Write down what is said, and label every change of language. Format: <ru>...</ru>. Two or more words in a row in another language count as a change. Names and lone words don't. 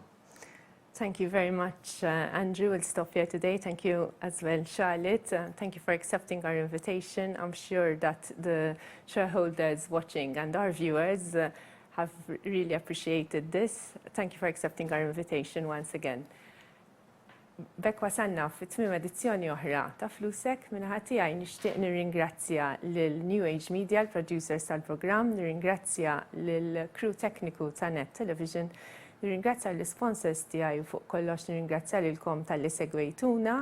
<en>Thank you very much, Andrew. We'll stop here today. Thank you as well, Charlotte. Thank you for accepting our invitation. I'm sure that the shareholders watching and our viewers have really appreciated this. Thank you for accepting our invitation once again.</en> <mt>Bekk wasanna fit-tmiem edizzjoni oħra ta' Flusek. Minnaħa tiegħi nixtieq nirringrazzja lil New Age Media, l-producers tal-programm, nirringrazzja lil crew tekniku ta' Net Television, nirringrazzja l-sponsors tiegħi u fuq kollox nirringrazzja lilkom tal-li segwejtuna.</mt>